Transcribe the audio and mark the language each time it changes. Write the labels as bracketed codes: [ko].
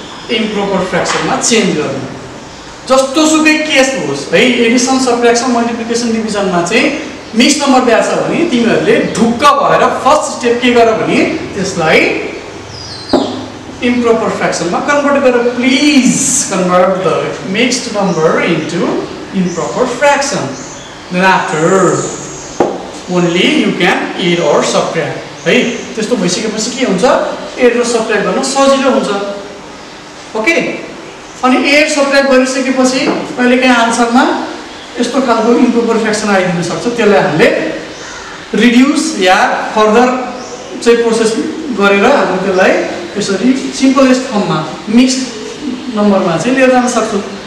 [ne] Improper फ्र्याक्सनमा change गर्ने जस्तो सुकै केस होस् है एडिसन सबट्र्याक्सन मल्टिप्लिकेसन डिभिजनमा चाहिँ मिक्स नम्बर दिएको छ भने तिमीहरूले ढुक्क भएर फर्स्ट स्टेप के गर भने त्यसलाई improper fraction मा कन्भर्ट गरेर [en] Please convert the mixed number into improper fraction. Then after only you can add or subtract. [ne] है त्यस्तो भइसकेपछि के हुन्छ एड र सबट्र्याक्ट गर्न सजिलो हुन्छ. ओके अनि एड सबट्र्याक्ट गरिसकेपछि कहिलेकाहीँ आन्सरमा यस्तो खालको इम्प्रोपर फ्र्याक्सन आइदिन सक्छ. त्यसलाई हामीले रिड्युस या फर्दर चाहिँ प्रोसेस गरेर हामीले त्यसलाई यसरी सिम्पलेस्ट फर्ममा मिक्स्ड नम्बरमा चाहिँ लिएर जान सक्छौँ.